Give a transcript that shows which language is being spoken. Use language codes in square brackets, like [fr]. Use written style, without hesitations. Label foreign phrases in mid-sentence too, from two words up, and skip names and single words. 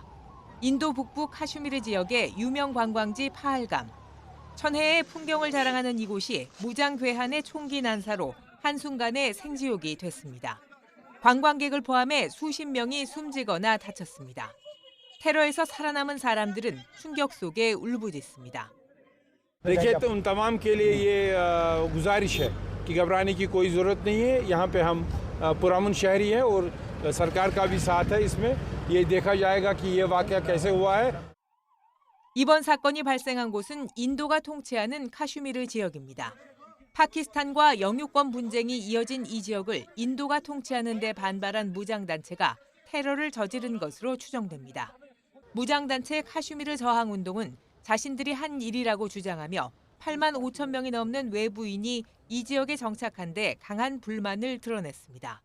[ko] 인도 북부 카슈미르 지역의 유명 관광지 파할감. 천혜의 풍경을 자랑하는 이곳이 무장 괴한의 총기 난사로 한순간에 생지옥이 됐습니다. 관광객을 포함해 수십 명이 숨지거나 다쳤습니다. 테러에서 살아남은 사람들은 충격 속에 울부짖습니다. [hi] देखिए तो उन तमाम के लिए ये गुजारिश है कि घबराने की कोई ज़रूरत नहीं है। यहाँ पे हम पुरअमन शहरी हैं और सरकार का भी साथ है इसमें। ये देखा जाएगा कि ये वाक़या कैसे हुआ है। [ko] 이번 사건이 발생한 곳은 인도가 통치하는 카슈미르 지역입니다. 파키스탄과 영유권 분쟁이 이어진 이 지역을 인도가 통치하는 데 반발한 무장단체가 테러를 저지른 것으로 추정됩니다. 무장단체 카슈미르 저항운동은 자신들이 한 일이라고 주장하며 8만 5천 명이 넘는 외부인이 이 지역에 정착한 데 강한 불만을 드러냈습니다.